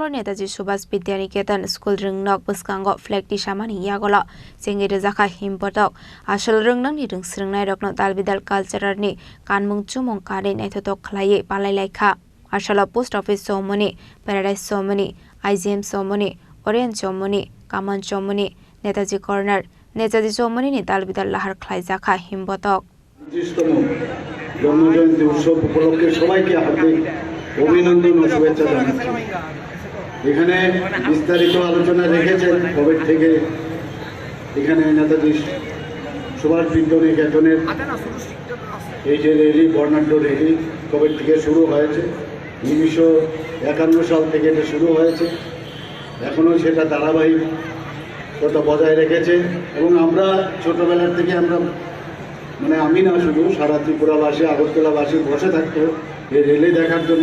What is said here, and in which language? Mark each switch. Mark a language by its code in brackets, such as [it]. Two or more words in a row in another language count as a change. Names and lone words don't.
[trp] Netaji Subhash Vidyaniketan school ringnok buskango flag ti shamani yagola sengire zakha himpotok ashal ringnang ni ringsringnai rokno dalbidal culture ni kanmung chumong kare naithotok khlaiye palai laikha Arshalo [en] post office [trp] somoni paradise somoni IGM somoni Orient somoni Kaman somoni Netaji corner Netaji somoni ni dalbidal lahar khlai zakha himpotok [bn] জন্মজয়ন্তী উৎসব উপলক্ষে সবাইকে হার্দিক অভিনন্দন ও শুভেচ্ছা জানাচ্ছি। এখানে বিস্তারিত আলোচনা রেখেছেন কবে থেকে এখানে নেতাজি সুভাষ বিদ্যানিকেতনের এই যে র্যালি বর্ণাঢ্য র্যালি কবে থেকে শুরু হয়েছে 1951 সাল থেকে এটা শুরু হয়েছে, এখনও সেটা ধারাবাহিকতা বজায় রেখেছে এবং আমরা ছোটবেলার থেকে আমরা আমি না শুধু সারা ত্রিপুরাবাসী আগরতলাবাসী বসে থাকতো এই রেলি দেখার জন্য।